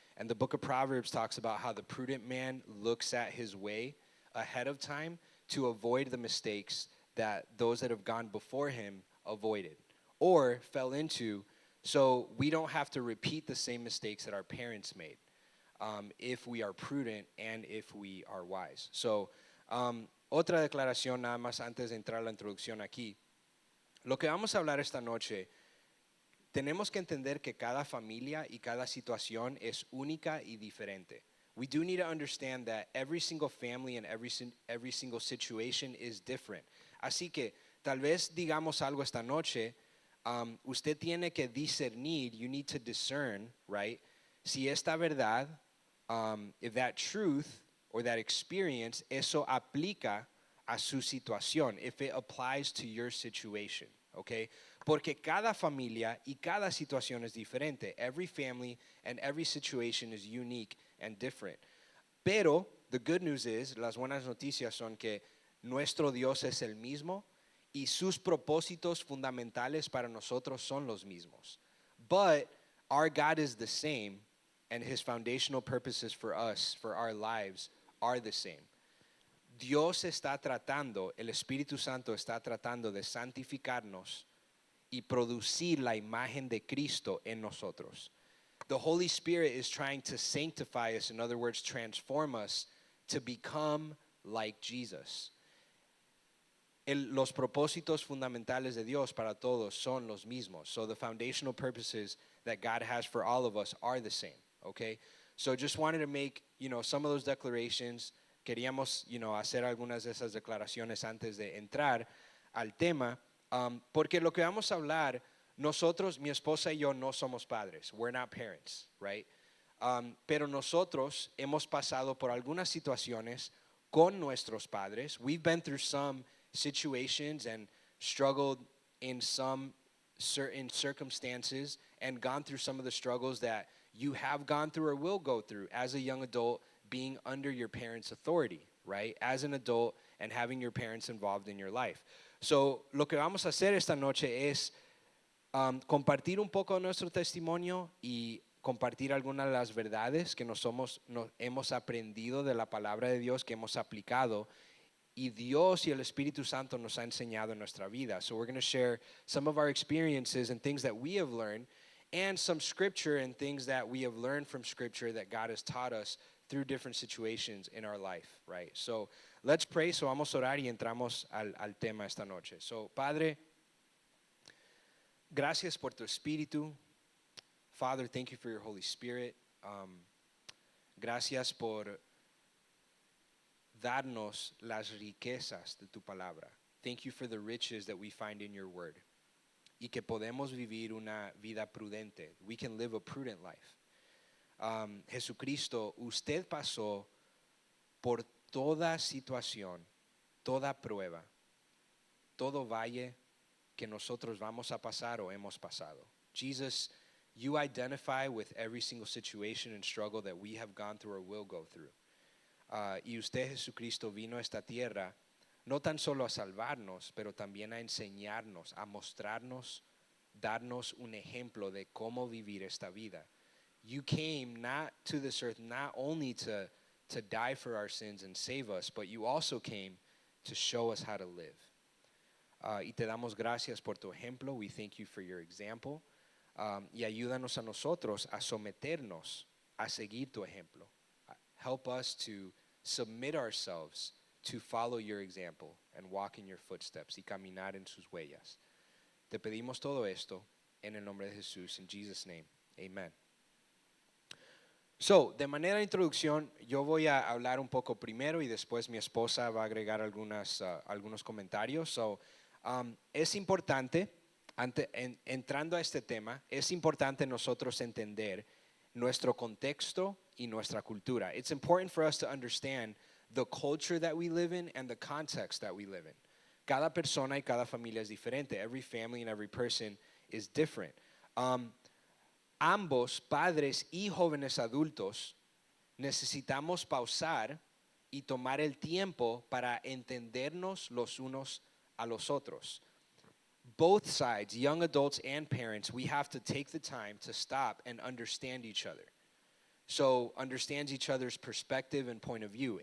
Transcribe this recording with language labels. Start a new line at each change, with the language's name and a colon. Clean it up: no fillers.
English: And the book of Proverbs talks about how the prudent man looks at his way ahead of time to avoid the mistakes that those that have gone before him avoided or fell into, so we don't have to repeat the same mistakes that our parents made. if we are prudent and if we are wise.
Spanish: So, otra declaración nada más antes de entrar a la introducción aquí. Lo que vamos a hablar esta noche, tenemos que entender que cada familia y cada situación es única y diferente.
English: We do need to understand that every single family and every single situation is different.
Spanish: Así que tal vez digamos algo esta noche, usted tiene que discernir,
English: you need to discern, right?
Spanish: Si esta verdad,
English: if that truth or that experience,
Spanish: eso aplica a su situación,
English: if it applies to your situation, okay?
Spanish: Porque cada familia y cada situación es diferente.
English: Every family and every situation is unique and different.
Spanish: Pero
English: the good news is,
Spanish: las buenas noticias son que nuestro Dios es el mismo y sus propósitos fundamentales para nosotros son los mismos.
English: But our God is the same, and his foundational purposes for us, for our lives, are the same.
Spanish: Dios está tratando, el Espíritu Santo está tratando de santificarnos y producir la imagen de Cristo en nosotros.
English: The Holy Spirit is trying to sanctify us, in other words, transform us to become like Jesus.
Spanish: Los propósitos fundamentales de Dios para todos son los mismos.
English: So the foundational purposes that God has for all of us are the same, okay? So just wanted to make, some of those declarations.
Spanish: Queríamos, hacer algunas de esas declaraciones antes de entrar al tema, porque lo que vamos a hablar, nosotros, mi esposa y yo no somos padres.
English: We're not parents, right?
Spanish: Pero nosotros hemos pasado por algunas situaciones con nuestros padres.
English: We've been through some situations and struggled in some certain circumstances and gone through some of the struggles that you have gone through or will go through as a young adult, being under your parents' authority, right? As an adult and having your parents involved in your life.
Spanish: So, lo que vamos a hacer esta noche es compartir un poco nuestro testimonio y compartir algunas de las verdades que nos hemos aprendido de la palabra de Dios, que hemos aplicado, y Dios y el Espíritu Santo nos ha enseñado en nuestra vida.
English: So we're going to share some of our experiences and things that we have learned, and some scripture and things that we have learned from scripture that God has taught us through different situations in our life, right? So let's pray.
Spanish: So vamos a orar y entramos al tema esta noche. So, Padre, gracias por tu Espíritu.
English: Father, thank you for your Holy Spirit.
Spanish: Gracias por darnos las riquezas de tu palabra.
English: Thank you for the riches that we find in your word.
Spanish: Y que podemos vivir una vida prudente.
English: We can live a prudent life.
Spanish: Jesucristo, usted pasó por toda situación, toda prueba, todo valle que nosotros vamos a pasar o hemos pasado.
English: Jesus, you identify with every single situation and struggle that we have gone through or will go through.
Spanish: Y usted, Jesucristo, vino a esta tierra no tan solo a salvarnos, pero también a enseñarnos, a mostrarnos, darnos un ejemplo de cómo vivir esta vida.
English: You came not to this earth not only to die for our sins and save us, but you also came to show us how to live.
Spanish: Y te damos gracias por tu ejemplo.
English: We thank you for your example.
Spanish: Y ayúdanos a nosotros a someternos a seguir tu ejemplo.
English: Help us to submit ourselves to follow your example and walk in your footsteps
Spanish: y caminar en sus huellas. Te pedimos todo esto en el nombre de Jesús,
English: in Jesus' name, amen.
Spanish: So, de manera de introducción, yo voy a hablar un poco primero y después mi esposa va a agregar algunos comentarios. So, es importante, entrando a este tema, es importante nosotros entender nuestro contexto y nuestra cultura.
English: It's important for us to understand the culture that we live in and the context that we live in.
Spanish: Cada persona y cada familia es diferente.
English: Every family and every person is different.
Spanish: Ambos, padres y jóvenes adultos, necesitamos pausar y tomar el tiempo para entendernos los unos a los otros.
English: Both sides, young adults and parents, we have to take the time to stop and understand each other. So, understands each other's perspective and point of view.